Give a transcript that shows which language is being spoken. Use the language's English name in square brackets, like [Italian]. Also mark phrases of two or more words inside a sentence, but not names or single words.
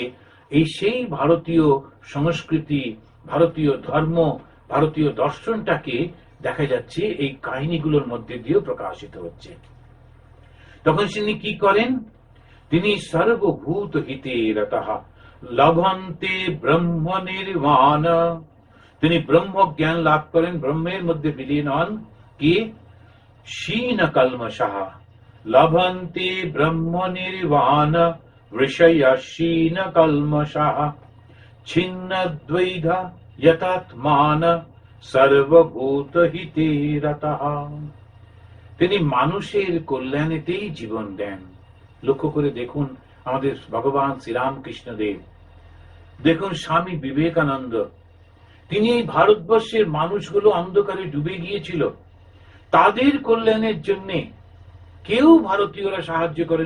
[Bangla] এই সেই ভারতীয় সংস্কৃতি, ভারতীয় ধর্ম, ভারতীয় দর্শনটাকে দেখা যাচ্ছে এই কাহিনীগুলোর মধ্যে দিয়েও প্রকাশিত হচ্ছে। তখন তিনি কি করেন? তিনি [Sanskrit] সর্বভূত হিতে রতঃ লভন্তে ব্রহ্ম নির্বাণ। [Bangla] তিনি ব্রহ্ম জ্ঞান লাভ করেন, ব্রহ্মের মধ্যে বিলীন হন। কি? [Sanskrit] क्षीण कल्मषः लभन्ते ब्रह्म निर्वाण ऋषय क्षीण कल्मषः छिन्न द्वैध यतात्मान सर्वभूत हिते रतः। [Bangla] তিনি মানুষের কল্যাণেতেই জীবন দেন। লক্ষ্য করে দেখুন আমাদের ভগবান শ্রীরামকৃষ্ণ দেব, দেখুন স্বামী বিবেকানন্দ, তিনি এই ভারতবর্ষের মানুষগুলো অন্ধকারে ডুবে গিয়েছিল, তাদের কল্যাণের জন্য কেউ ভারতীয়রা সাহায্য করেনি।